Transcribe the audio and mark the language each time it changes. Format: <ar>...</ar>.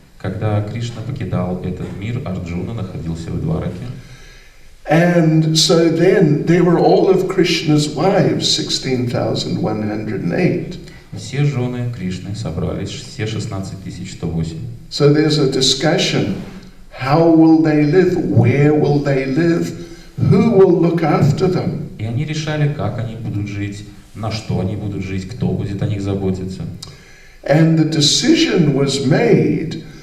<ru>Когда Кришна покидал этот мир, Арджуна находился в Двараке.</ru> <en>And so then there were all of Krishna's wives, 16,108.</en> <ru>Все жены Кришны собрались, все 16 108.</ru> <en>So there's a discussion. How will they live? Where will they live? Who will look after them?</en> <ru>И они решали, как они будут жить, на что они будут жить, кто будет о них заботиться.</ru> <en>And the decision was made.</en>